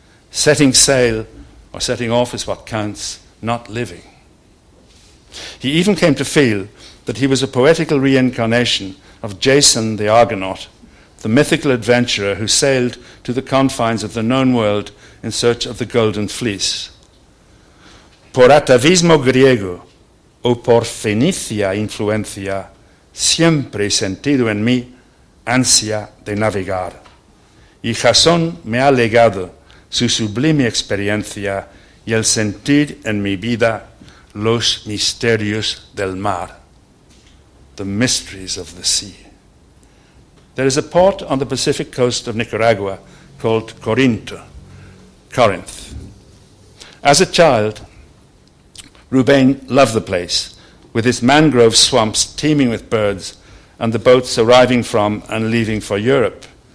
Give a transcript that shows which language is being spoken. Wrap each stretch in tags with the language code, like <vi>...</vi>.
<en>Setting sail or setting off is what counts, not living. He even came to feel that he was a poetical reincarnation of Jason the Argonaut, the mythical adventurer who sailed to the confines of the known world in search of the Golden Fleece.</en> <es>Por atavismo griego o por fenicia influencia, siempre he sentido en mí ansia de navegar. Y Jasón me ha legado su sublime experiencia y el sentir en mi vida los misterios del mar,</es> <en>the mysteries of the sea. There is a port on the Pacific coast of Nicaragua called Corinth. As a child, Ruben loved the place, with its mangrove swamps teeming with birds and the boats arriving from and leaving for Europe.</en>